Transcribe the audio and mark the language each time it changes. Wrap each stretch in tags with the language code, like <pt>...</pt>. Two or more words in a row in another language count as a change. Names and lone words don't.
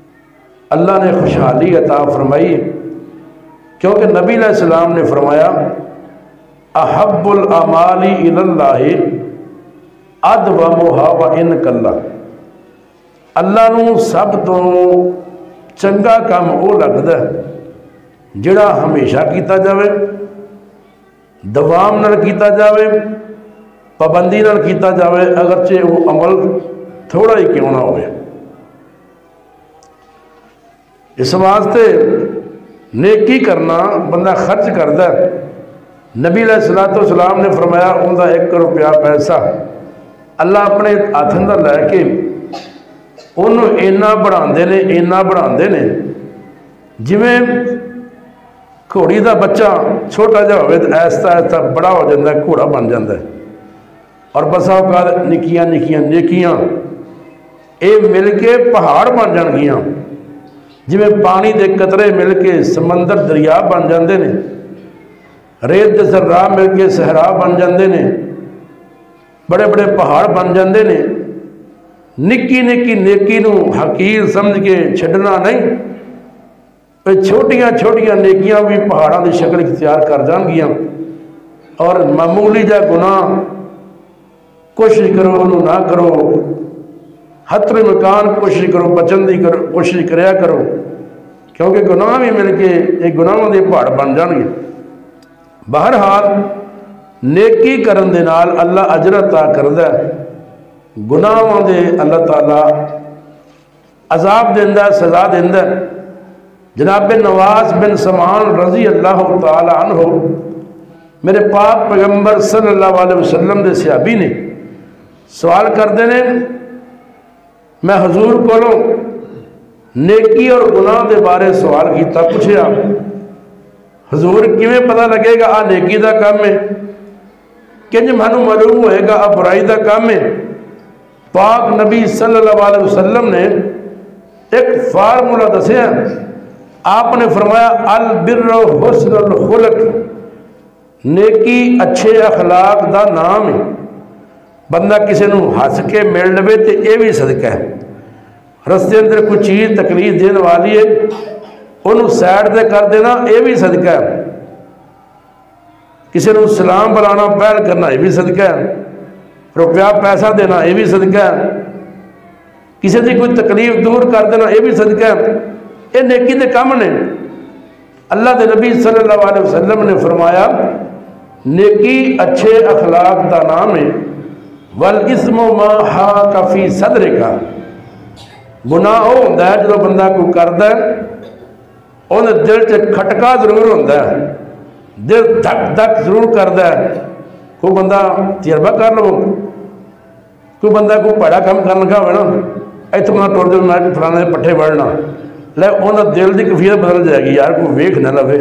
<ur>اللہ نے خوشحالی عطا فرمائی کیونکہ نبی علیہ السلام نے فرمایا</ur> <ar>احب الاعمال الی اللہ ادومھا وان قل،</ar> <pa>اللہ نو سب تو چنگا کام وہ لگتا ہے جڑا ہمیشہ کیتا جاوے، دوام نال کیتا جاوے، پابندی نال کیتا جاوے،</pa> <ur>اگرچہ وہ عمل تھوڑا ہی کیوں نہ ہوئے۔ اس واسطے نیکی کرنا بندہ خرچ کرتا ہے۔</ur> <pa>نبی علیہ السلام نے فرمایا ان کا 1 روپیہ پیسہ اللہ اپنے ہاتھ اندر لے کے انہوں اینا بڑھاندے نے جویں گھوڑی دا بچہ چھوٹا جہا ہوئے تو ایستا ایستا</pa> <ur>بڑا ہو جاتا ہے، گھوڑا بن جاتا ہے،</ur> <pa>اور بسا اوقات نکیاں نیکیاں اے مل کے پہاڑ بن جان گیاں، جویں پانی دے قطرے مل کے سمندر دریا بن جاندے نے، ریت دے ذرہ مل کے صحرا بن جاندے نے، بڑے بڑے پہاڑ بن جاندے نے۔ نکی نیکی نو حقیر سمجھ کے چھڈنا نہیں، چھوٹیاں نیکیاں بھی پہاڑاں دی شکل اختیار کر جان گیاں، اور معمولی جا گناہ کوشش کرو انہوں نہ کرو، حتر مکان کوشش کرو بچن دی کوشش کریا کرو، کیونکہ گناہ بھی مل کے ایک گناہوں دے پہاڑ بن جان گے۔ بہرحال نیکی کرن دے نال اللہ اجر عطا کردا ہے، گناہوں دے اللہ تعالیٰ عذاب دیندا ہے، سزا دیندا ہے۔ جناب نواس بن سمعان رضی اللہ تعالی عنہ میرے پاک پیغمبر صلی اللہ علیہ وسلم دے صحابی نے سوال کردے نے، میں حضور کو نیکی اور گناہ دے بارے سوال کیتا، پوچھیا حضور کیویں پتہ لگے گا آ نیکی دا کام ہے، کنج مانو معلوم ہوئے گا آ برائی دا کام ہے؟ پاک نبی صلی اللہ علیہ وسلم نے ایک فارمولہ دسیا، آپ نے فرمایا</pa> <ar>البر حسن الخلق،</ar> <pa>نیکی اچھے اخلاق دا نام ہے۔ بندہ کسی نو ہنس کے مل لوے تے یہ بھی صدقہ ہے، رستے اندر کوئی چیز تکلیف دین والی ہے انہوں سائڈ دے کر دینا یہ بھی صدقہ ہے، کسی نو سلام بلانا پہل کرنا یہ بھی صدقہ ہے، روپیہ پیسہ دینا یہ بھی صدقہ ہے، کسی دی کوئی تکلیف دور کر دینا یہ بھی صدقہ ہے۔ یہ نیکی دے کام نے۔ اللہ دے نبی صلی اللہ علیہ وسلم نے فرمایا نیکی اچھے اخلاق دا نام ہے،</pa> <ar>والاسم ما حاک فی صدرک،</ar> <pa>گناہ ہو ہوتا ہے جو بندہ کو کردا ہے انہیں دل چ کھٹکا ضرور ہوتا ہے، دل دھک دھک ضرور کردا ہے۔ کوئی بندہ تجربہ کر لو، کوئی بندہ کوئی بڑا کام کرنے لگا ہوئے نا اتنا ٹور دے میں فلانے دے پٹھے بڑھنا لے انہیں دل دی کیفیت بدل جائے گی، یار کوئی ویکھ نہ لوے۔</pa>